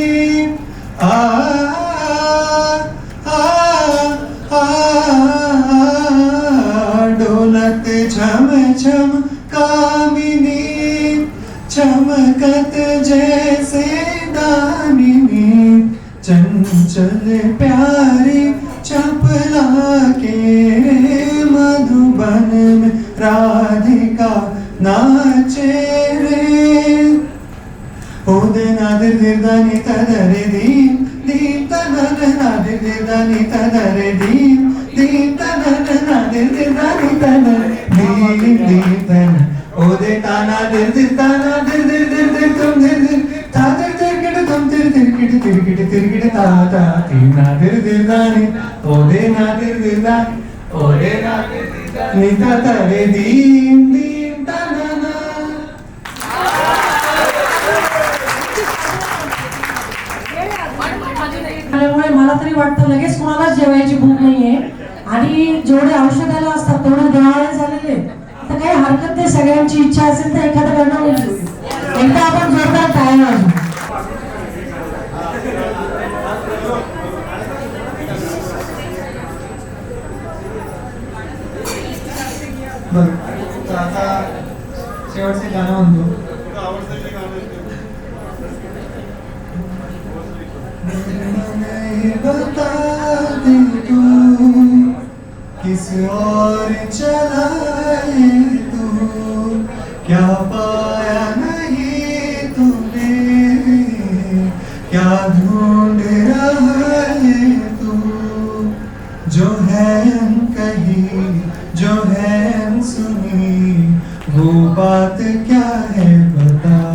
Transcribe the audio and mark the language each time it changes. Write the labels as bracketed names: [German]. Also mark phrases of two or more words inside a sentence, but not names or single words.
[Hindi] ढोलक छम छम कामिनी, चमकत जैसे दामिनी, चंचल प्यारी चपला के रे, मधुबन में राधिका नाचे रे. ओदे नादिर दिरदानी तदरे दीम दीम तनन नादिर दिरदानी तदरे दीम दीम तनन नादिर दिरदानी तनन दीम दीम तन. ओदे ताना दिर दिर ताना दिर दिर दिर दिर तुम दिर दिर ता दिर दिर किट तुम दिर दिर किट तिर किट तिर किट ता ता तीन नादिर दिरदानी. ओदे नादिर दिरदानी ओदे नादिर दिरदानी तदरे दीम दीम तनन. [Marathi] त्यामुळे मला तरी वाटतं लगेच कोणालाच जेवायची भूक नाहीये, आणि जेवढे औषधाला असतात तेवढे देवाळे झालेले. तर काही हरकत नाही, सगळ्यांची इच्छा असेल तर एखादं गाणं म्हणू. एकदा आपण जोरदार टाळ्या वाजवू. बरं, तर आता शेवटचे गाणं म्हणतो. [Hindi] बता दे तू किस और चला है तू, क्या पाया नहीं तूने, क्या ढूंढ रहा है तू, जो है कही जो है सुनी, वो बात क्या है बता.